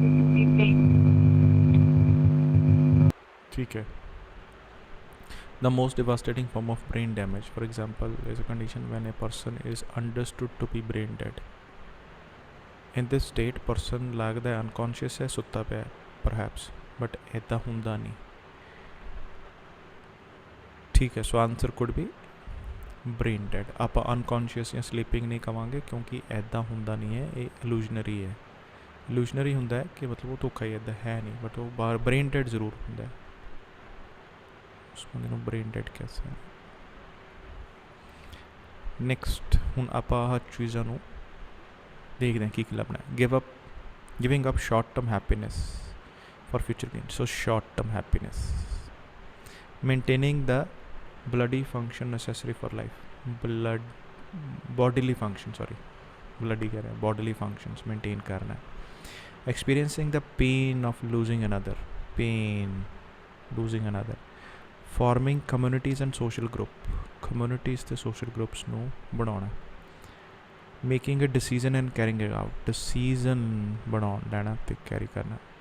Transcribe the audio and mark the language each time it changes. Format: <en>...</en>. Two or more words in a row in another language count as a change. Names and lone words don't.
<pa>ਠੀਕ ਹੈ.</pa> <en>The most devastating form of brain damage, for example, is a condition when a person is understood to be brain dead. In this state, person ਲੱਗਦਾ unconscious है,</en> <pa>ਸੁੱਤਾ ਪਿਆ perhaps, but ਇੱਦਾਂ ਹੁੰਦਾ ਨਹੀਂ. ਠੀਕ ਹੈ,</pa> <en>so answer could be brain dead.</en> <pa>ਆਪਾਂ unconscious ਜਾਂ sleeping ਨਹੀਂ ਕਵਾਂਗੇ ਕਿਉਂਕਿ ਇੱਦਾਂ ਹੁੰਦਾ ਨਹੀਂ ਹੈ, ਇਹ illusionary ਹੈ. illusionary ਹੁੰਦਾ ਹੈ ਕਿ ਮਤਲਬ ਉਹ ਧੋਖਾ ਹੀ ਇੱਦਾਂ ਹੈ ਨਹੀਂ ਬਟ ਉਹ ਬਾਹਰ brain dead ਜ਼ਰੂਰ ਹੁੰਦਾ ਹੈ. ਉਸ ਬੰਦੇ ਨੂੰ brain dead ਕਹਿ ਸਕਦੇ ਹਾਂ. ਨੈਕਸਟ ਹੁਣ ਆਪਾਂ ਆਹ ਚੀਜ਼ਾਂ ਨੂੰ ਦੇਖਦੇ ਹਾਂ ਕੀ ਕੀ ਲੱਭਣਾ ਹੈ.</pa> <en>giving up short term happiness for future gain. So short term happiness. Maintaining the bloody function necessary for life. bodily functions maintain</en> <pa>ਕਰਨਾ ਹੈ.</pa> <en>experiencing the pain of losing another, pain, losing another, forming communities and social group, communities the social groups</en> <pa>ਨੂੰ ਬਣਾਉਣਾ,</pa> <en>making a decision and carrying it out, decision</en> <pa>ਬਣਾਉਣ ਲੈਣਾ ਤੇ</pa> <en>carry ਕਰਨਾ,</en>